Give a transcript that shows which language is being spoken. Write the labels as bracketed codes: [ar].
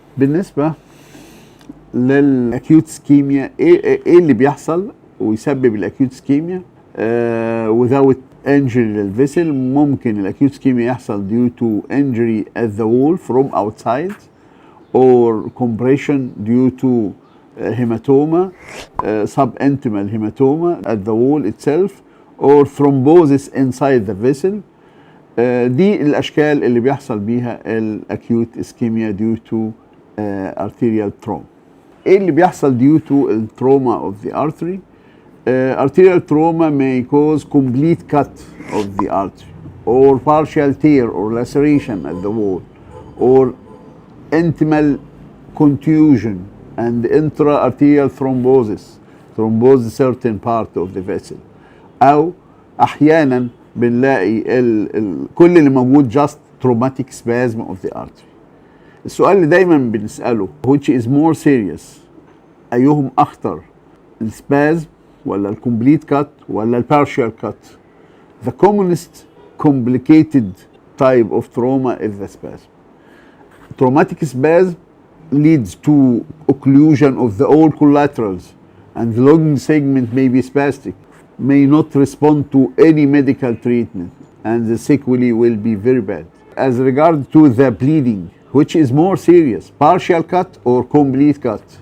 [ar] بالنسبة للأكيوت [en] ischemia [ar] ايه اللي بيحصل ويسبب الأكيوت [en] ischemia without injury [ar] للفيسل؟ ممكن الأكيوت [en] ischemia [ar] يحصل [en] due to injury at the wall from outside, or compression due to hematoma, subintimal hematoma at the wall itself, or thrombosis inside the vessel. [ar] دي الاشكال اللي بيحصل بيها الاكيوت ischemia [en] due to arterial trauma. [ar] ايه اللي بيحصل [en] due to trauma of the artery؟ arterial trauma may cause complete cut of the artery, or partial tear or laceration at the wall, or intimal contusion and intra-arterial thrombosis certain part of the vessel. [ar] أو أحيانا بنلاقي كل اللي موجود [en] just traumatic spasm of the artery. [ar] السؤال اللي دايما بنسأله [en] which is more serious؟ [ar] أيهم أخطر، السبازم ولا الكومبليت كات ولا البارشال كات؟ [en] The commonest complicated type of trauma is the spasm. Traumatic spasm leads to occlusion of the all collaterals, and the long segment may be spastic, may not respond to any medical treatment, and the sequelae will be very bad. As regard to the bleeding, which is more serious, partial cut or complete cut?